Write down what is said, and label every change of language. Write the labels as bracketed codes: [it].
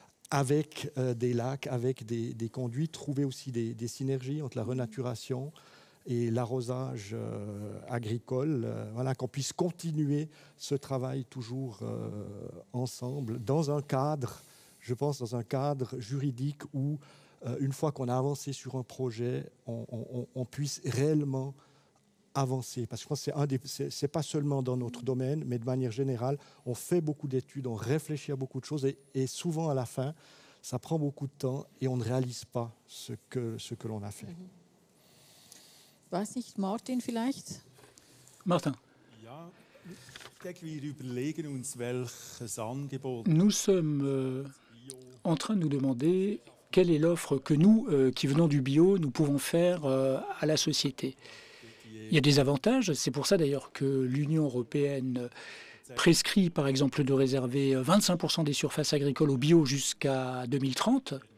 [fr] avec des lacs, avec des conduits, trouver aussi des synergies entre la renaturation et l'arrosage agricole, voilà, qu'on puisse continuer ce travail toujours ensemble, dans un cadre, je pense, dans un cadre juridique où, une fois qu'on a avancé sur un projet, on puisse réellement avancer. Parce que je pense que c'est pas seulement dans notre domaine, mais de manière générale, on fait beaucoup d'études, on réfléchit à beaucoup de choses et souvent à la fin, ça prend beaucoup de temps et on ne réalise pas ce que l'on a fait. [de] Weiß nicht, Martin vielleicht? Martin. Ja, ich denke, wir überlegen uns, welches Angebot [fr] Nous sommes en train de nous demander quelle est l'offre que nous, qui venons du bio, nous pouvons faire à la société. Il y a des avantages, c'est pour ça d'ailleurs que l'Union européenne prescrit par exemple de réserver 25% des surfaces agricoles au bio jusqu'à 2030.